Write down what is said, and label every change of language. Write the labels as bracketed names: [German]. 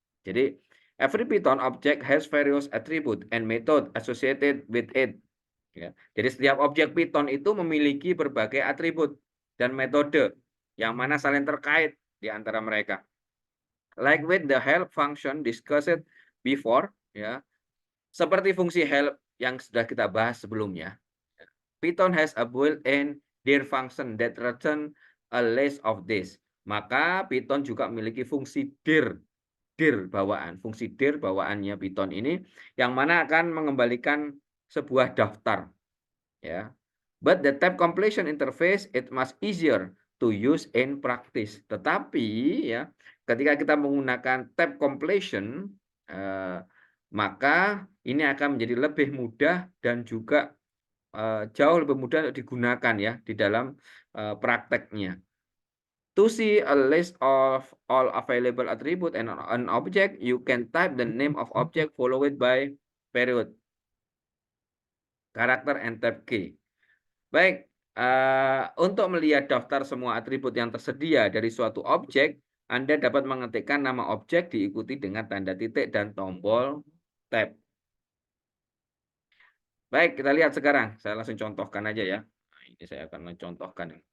[English] Jadi every Python object has various attribute and method associated with it. Ya. [Indonesian] Jadi setiap objek Python itu memiliki berbagai atribut dan metode yang mana saling terkait di antara mereka. [English] Like with the help function discussed before, [Indonesian] ya, seperti fungsi help yang sudah kita bahas sebelumnya. [English] Python has a built-in dir function that return a list of this. [Indonesian] Maka Python juga memiliki fungsi dir bawaan. Fungsi dir bawaannya Python ini yang mana akan mengembalikan sebuah daftar. Ya. [English] But the tab completion interface it much easier to use in practice. [Indonesian] Tetapi ya, ketika kita menggunakan tab completion, maka ini akan menjadi lebih mudah dan juga jauh lebih mudah digunakan ya di dalam prakteknya. [English] To see a list of all available attribute and an object, you can type the name of object followed by period, karakter, and tab key. [Indonesian] Baik, untuk melihat daftar semua atribut yang tersedia dari suatu objek, Anda dapat mengetikkan nama objek diikuti dengan tanda titik dan tombol tab. Baik, kita lihat sekarang. Saya langsung contohkan aja ya. Nah, ini saya akan mencontohkan.